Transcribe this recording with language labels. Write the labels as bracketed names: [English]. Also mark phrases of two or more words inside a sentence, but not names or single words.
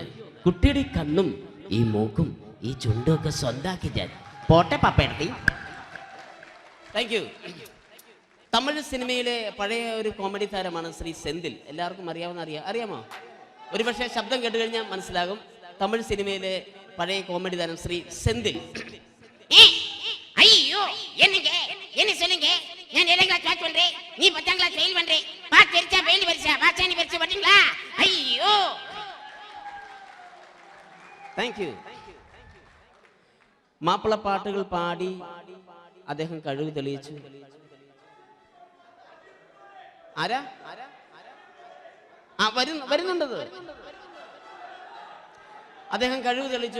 [Malayalam] കുട്ടിയുടെ ഈ കണ്ണും ഈ മൂക്കും ഈ ചുണ്ടും ഒക്കെ സ്വന്താക്കി ഞാൻ. പോട്ടെ പാപ്പേടത്തി. [English] Thank you. [Malayalam] തമിഴ് സിനിമയിലെ പഴയ ഒരു കോമഡി താരമാണ് ശ്രീ സെന്തിൽ. എല്ലാവർക്കും അറിയാമോ? ഒരുപക്ഷെ ശബ്ദം കേട്ട് കഴിഞ്ഞാൽ മനസ്സിലാകും. തമിഴ് സിനിമയിലെ പഴയ കോമഡി താരം ശ്രീ സെന്തിൽ. [Tamil] ஐயோ என்னங்க என்ன சொல்லுங்க நான் 7th [English] class pass [Tamil] பண்றேன் நீ 10th [English] class fail [Tamil] பண்றே பாஸ் தெரிச்சா ஃபெயில் பரிசா பாஸ் நீ பரிசு வரீங்களா ஐயோ [English] Thank you. [Malayalam] മാപ്പിള പാട്ടുകൾ പാടി അദ്ദേഹം കഴിവ് തെളിയിച്ചു. ആരാ വരുന്നുണ്ടത്. അദ്ദേഹം കഴിവ് തെളിയിച്ചു.